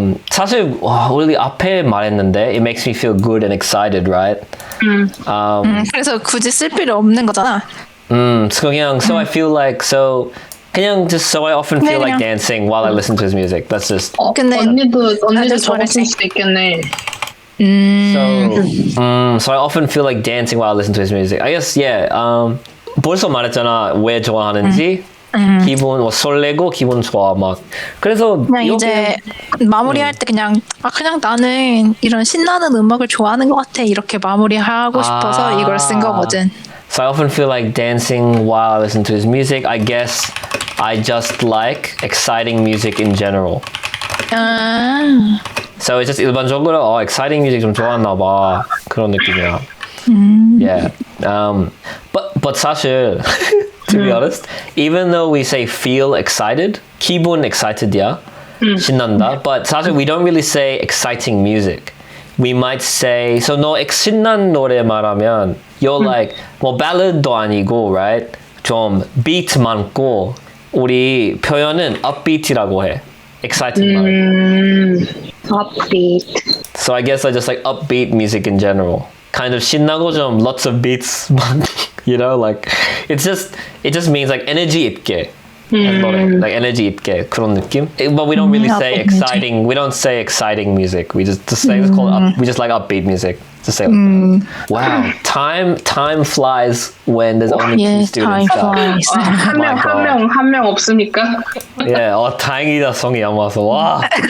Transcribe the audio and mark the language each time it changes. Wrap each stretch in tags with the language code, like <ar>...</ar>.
<ko>사실 우리 앞에 말했는데</ko> <en>it makes me feel good and excited, right?</en> <ko>그래서 굳이 쓸 필요 없는 거잖아.</ko> <en>So 그냥 so I feel like so 그냥 just so I often feel like dancing while I listen to his music. That's just.</en> <ko>근데 언니도 적었을 수도 있겠네.</ko> <en>So I often feel like dancing while I listen to his music. I guess</en> <ko>벌써 말했잖아 왜 좋아하는지. 기분 설레고 기분 좋아 막 그래서 그냥 이제 마무리할 때 그냥 나는 이런 신나는 음악을 좋아하는 것 같아 이렇게 마무리하고 싶어서 이걸 쓴 거거든.</ko> <en>So I often feel like dancing while I listen to his music. I guess I just like exciting music in general. So it's just</en> <ko>일반적으로</ko> <en>exciting music</en> <ko>좀 좋아하나 봐 그런 느낌이야.</ko> <en>Yeah. But 사실 to be honest, even though we say feel excited,</en> <ko>기분 excited야, 신난다.</ko> <en>But 사실 we don't really say exciting music. We might say, so</en> <ko>너 신난 노래 말하면</ko> <en>you're like</en> <ko>뭐 ballad도 아니고,</ko> <en>right?</en> <ko>좀 beat 많고 우리 표현은 upbeat이라고 해. Exciting 말고.</ko> <en>Upbeat. So I guess I just like upbeat music in general. Kind of</en> <ko>신나고 좀</ko> <en>lots of beats. You know, like it just means like energy 있게.</en> <ko>Like energy 있게 그런 느낌.</ko> <en>But we don't really say exciting. We don't say exciting music. We just say it's called we just like upbeat music. Just say like that. Wow, time flies when there's only two students. time flies.</en> <ko>한 명 없습니까? Yeah, 다행이다 성이 안 와서 와.</ko>